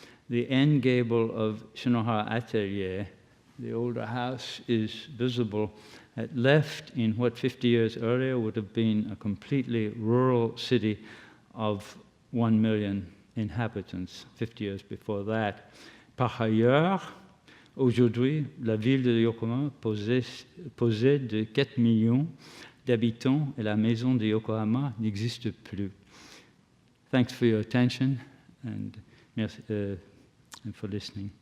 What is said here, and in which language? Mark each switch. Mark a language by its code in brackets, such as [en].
[en] The end gable of Shinohara Atelier, the older house, is visible at left in what 50 years earlier would have been a completely rural city of 1 million inhabitants, 50 years before that. [fr] Par ailleurs, aujourd'hui, la ville de Yokohama possède 4 millions d'habitants et la maison de Yokohama n'existe plus. [en] Thanks for your attention and for listening.